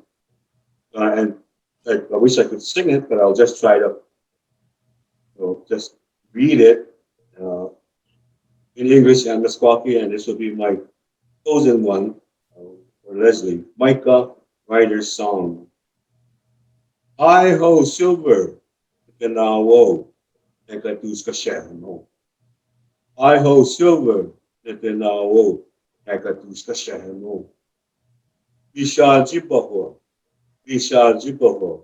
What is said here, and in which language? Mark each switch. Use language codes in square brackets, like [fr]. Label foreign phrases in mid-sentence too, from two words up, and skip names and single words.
[en] And I wish I could sing it, but I'll just try to just read it in English and Meskwaki, and this will be my chosen one for Lesley. Micah Ryder's song. Hi ho silver, [sac] Kanawo, Nekatuska Shahano. [en] Hi ho silver, [sac] Kanawo, Nekatuska Shahano. Bisha Jipaho, Bisha Jipaho.